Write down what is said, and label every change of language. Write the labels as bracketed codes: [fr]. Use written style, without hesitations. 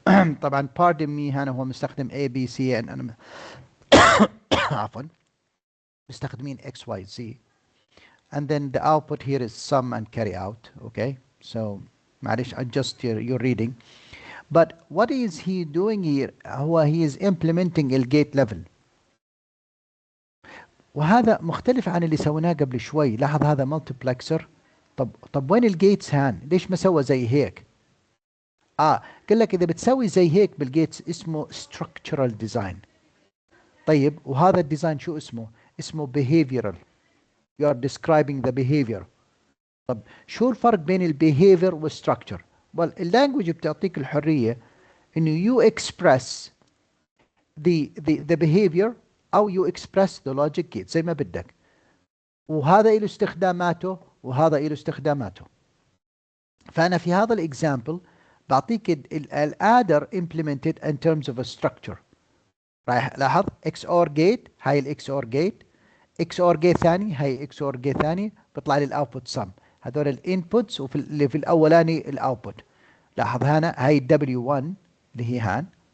[ar] طبعا [en] pardon me [ar] هنا هو مستخدم A B C [en] and [ar] أنا عفوا مستخدمين X Y Z, [en] and then the output here is sum and carry out. Okay, so معلش adjust your reading. But what is he doing here? he is implementing [ar] الgate level, وهذا مختلف عن اللي سويناه قبل شوي. لاحظ هذا مالتيبلكسر. طب وين الجيتس هان؟ ليش ما سوى زي هيك؟ قال لك اذا بتسوي زي هيك بالجيتس اسمه structural design. طيب وهذا الديزاين شو اسمه؟ اسمه behavioral. [en] You are describing the behavior. [ar] طب شو الفرق بين البيهيفير والستراكشر؟ اللانجوج بتعطيك الحريه انه [en] you express the behavior [ar] او [en] you express the logic gate [ar] زي ما بدك، وهذا له استخداماته وهذا له استخداماته. فأنا في هذا الإكزامبل بعطيك الادر [en] implemented in terms of a structure. [ar] رايح لاحظ XOR gate، هاي الXOR gate، XOR gate ثاني، هاي XOR gate ثاني، بيطلع لي الاوتبوت sum. هذول الانبوتس، وفي اللي في الاولاني الاوتبوت. لاحظ هنا هاي W1 اللي هي هان.